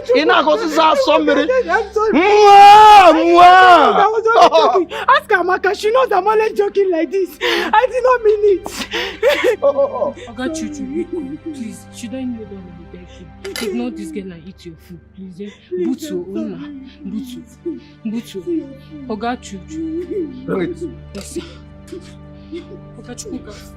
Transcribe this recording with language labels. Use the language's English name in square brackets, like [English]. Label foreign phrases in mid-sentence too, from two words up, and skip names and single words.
[English] I was only joking. Ask Amaka. She knows I'm only joking like this. I did not mean it. I got you, please. Should I kneel down and beg you? Ignore this girl and eat your food, please. [Igbo] Butu, Una. Butu. Oga Chuchu. [English] Bring it. Yes, sir. Oga Chukwuka.